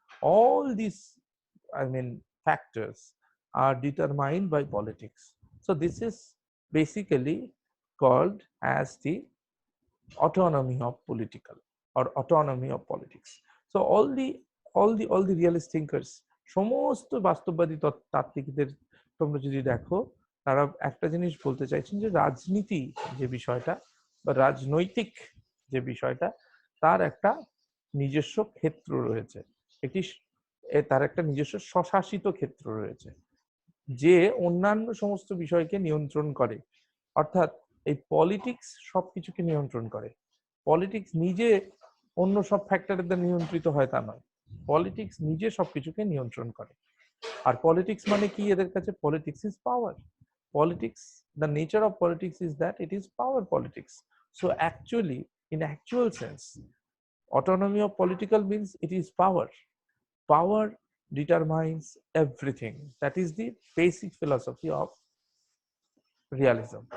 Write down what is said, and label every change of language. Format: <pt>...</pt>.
<en>All these, factors are determined by politics. So this is basically called as the autonomy of political or autonomy of politics. So all the realist thinkers,</en> <bn>সমস্ত বাস্তববাদী তাত্ত্বিকদের তোমরা যদি দেখো, তারা একটা জিনিস বলতে চাইছেন যে রাজনীতি যে বিষয়টা বা রাজনৈতিক যে বিষয়টা, তার একটা নিজস্ব ক্ষেত্র রয়েছে, তার একটা নিজস্ব স্বশাসিত ক্ষেত্র রয়েছে, যে অন্যান্য সমস্ত বিষয়কে নিয়ন্ত্রণ করে। অর্থাৎ এই পলিটিক্স সবকিছুকে নিয়ন্ত্রণ করে। পলিটিক্স নিজে অন্য সব ফ্যাক্টরের দ্বারা নিয়ন্ত্রিত হয় তা নয়, পলিটিক্স নিজে সবকিছুকে নিয়ন্ত্রণ করে। আর পলিটিক্স মানে কি এদের কাছে?</bn> <en>Politics is power. Politics, the nature of politics is that it is power politics. So actually, in actual sense, autonomy of political means it is power. Power determines everything. That is the basic philosophy of realism.</en>